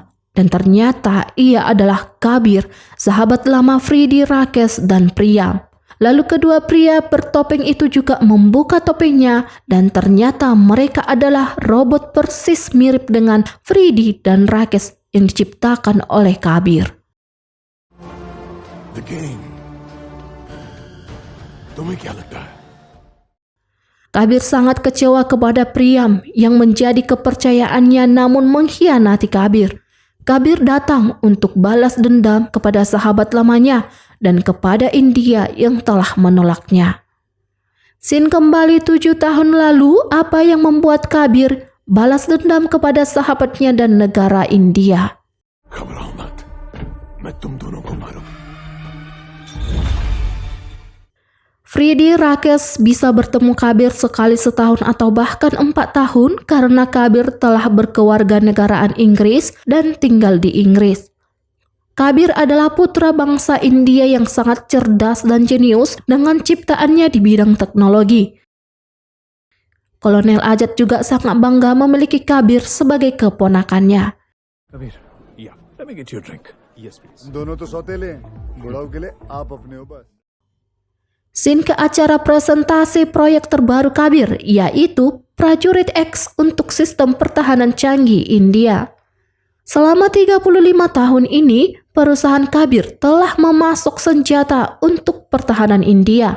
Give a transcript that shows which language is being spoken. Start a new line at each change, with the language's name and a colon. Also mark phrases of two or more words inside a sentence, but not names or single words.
Indonesian: Dan ternyata ia adalah Kabir, sahabat lama Freddy, Rakesh, dan Priam. Lalu kedua pria bertopeng itu juga membuka topengnya. Dan ternyata mereka adalah robot persis mirip dengan Freddy dan Rakesh yang diciptakan oleh Kabir.
English: The game.
Hindi: तुम्हें क्या लगता है?
Indonesian: Kabir sangat kecewa kepada Priam yang menjadi kepercayaannya namun mengkhianati Kabir. Kabir datang untuk balas dendam kepada sahabat lamanya dan kepada India yang telah menolaknya. Scene kembali 7 tahun lalu, apa yang membuat Kabir balas dendam kepada sahabatnya dan negara India.
Hindi: घबराओ मत, मैं तुम दोनों को मारूं.
Indonesian: Freddy, Rakesh bisa bertemu Kabir sekali setahun atau bahkan 4 tahun karena Kabir telah berkewarganegaraan Inggris dan tinggal di Inggris. Kabir adalah putra bangsa India yang sangat cerdas dan jenius dengan ciptaannya di bidang teknologi. Kolonel Ajat juga sangat bangga memiliki Kabir sebagai keponakannya.
English: Kabir, yeah, let me get you a drink. Yes, please.
Hindi: दोनों तो सौतेले हैं बुढ़ाओ के लिए आप अपने हो बस.
Indonesian: Scene ke acara presentasi proyek terbaru Kabir, yaitu Prajurit X untuk sistem pertahanan canggih India. Selama 35 tahun ini, perusahaan Kabir telah memasok senjata untuk pertahanan India.